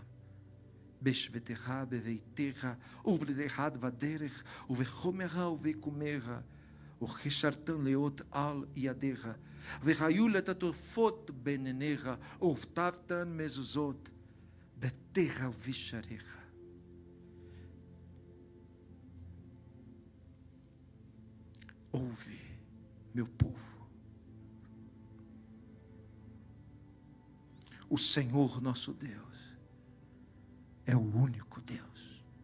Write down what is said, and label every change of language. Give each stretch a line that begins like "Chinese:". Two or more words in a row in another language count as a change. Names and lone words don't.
Hebrew: בשבתך בביתך ובלדך בדרך ובחומך ובקומך וחישרתם להיות על ידיך והיו לטוטפות בין עיניך וכתבתם מזוזות בתיך ובשעריך.
Portuguese: Ouve, meu povo, o Senhor nosso Deus é o único Deus.